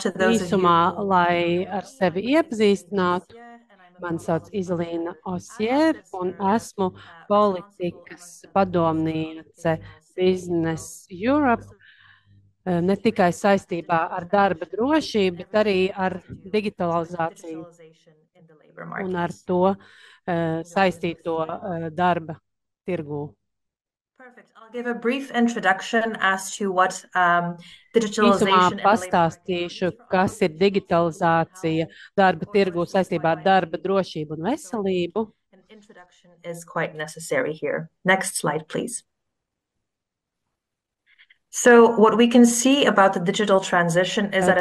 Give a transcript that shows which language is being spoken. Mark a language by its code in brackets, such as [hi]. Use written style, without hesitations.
[lv] Īsumā, lai ar sevi iepazīstinātu, mani sauc Iselīna Osjēra un esmu politikas padomniece Business Europe, ne tikai saistībā ar darba drošību, bet arī ar digitalizāciju un ar to saistīto darba tirgū. [en] I'll give a brief introduction as to what [lv] Īsumā pastāstīšu, kas ir digitalizācija darba tirgū saistībā ar darba drošību un veselību. [en] An introduction is quite necessary here. Next slide, please. So what we can see about the digital transition is that